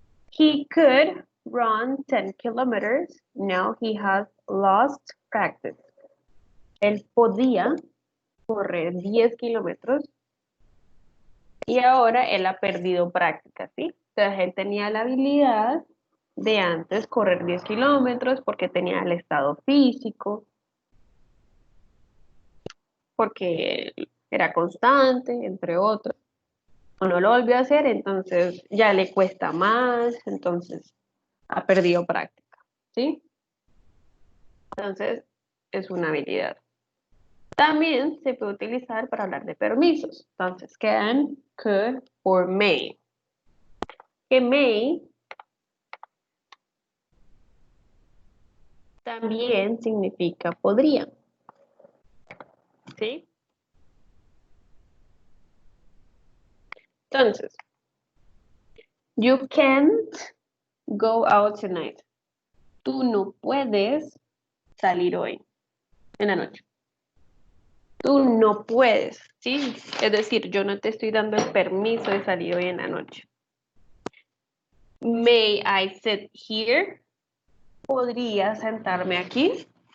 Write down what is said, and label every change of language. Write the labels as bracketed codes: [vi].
[en] He could run 10 kilometers. Now he has lost practice. [es] Él podía correr 10 kilómetros y ahora él ha perdido práctica, ¿sí? Entonces él tenía la habilidad de antes correr 10 kilómetros porque tenía el estado físico, porque era constante, entre otros. No lo volvió a hacer, entonces ya le cuesta más, entonces ha perdido práctica, ¿sí? Entonces es una habilidad. También se puede utilizar para hablar de permisos. Entonces, [en] can, could, or may. [es] Que may también significa podría. ¿Sí? Entonces, [en] you can't go out tonight. [es] Tú no puedes salir hoy, en la noche. Tú no puedes, ¿sí? Es decir, yo no te estoy dando el permiso de salir hoy en la noche. [en] May I sit here? [es] ¿Podría sentarme aquí?